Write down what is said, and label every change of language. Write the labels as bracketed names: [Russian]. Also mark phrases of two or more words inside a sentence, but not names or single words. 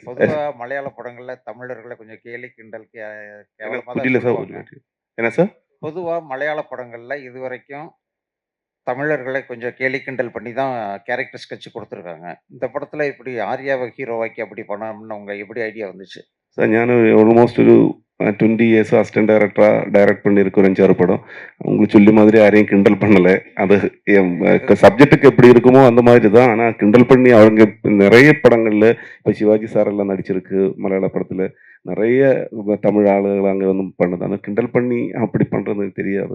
[Tamil] பொதுவா மலையாள படங்கள்ல தமிழர்களை கொஞ்சம் கேலி கிண்டல் என்ன கேவலமா தான் புரியல சார் சொல்லுவாங்க. என்ன சார் பொதுவா மலையாள படங்கள்ல இதுவரைக்கும் தமிழர்களை கொஞ்சம் கேலி கிண்டல் பண்ணி தான் [English] character sketch [Tamil] கொடுத்துருக்காங்க. இந்த படத்துல இப்படி ஆர்யாவை ஹீரோவாக்கி அப்படி பண்ணணும்னு உங்க எப்படி ஐடியா வந்துச்சு? சார் [Malayalam] ഞാൻ ഓൾമോസ്റ്റ് ഒരു [Tamil] 20 [English] years assistant director [Tamil] டைரக்ட் பண்ணியிருக்க ஒரு 5-6 படம் உங்களுக்கு சொல்லி மாதிரி யாரையும் கிண்டல் பண்ணலை அது சப்ஜெக்ட்டுக்கு எப்படி இருக்குமோ அந்த மாதிரி தான் ஆனால் கிண்டல் பண்ணி அவங்க நிறைய படங்களில் இப்போ சிவாஜி சார் எல்லாம் நடிச்சிருக்கு மலையாள படத்தில் நிறைய தமிழ் ஆளுகள் அங்கே வந்து பண்ணுது ஆனால் கிண்டல் பண்ணி அப்படி பண்ணுறது எனக்கு தெரியாது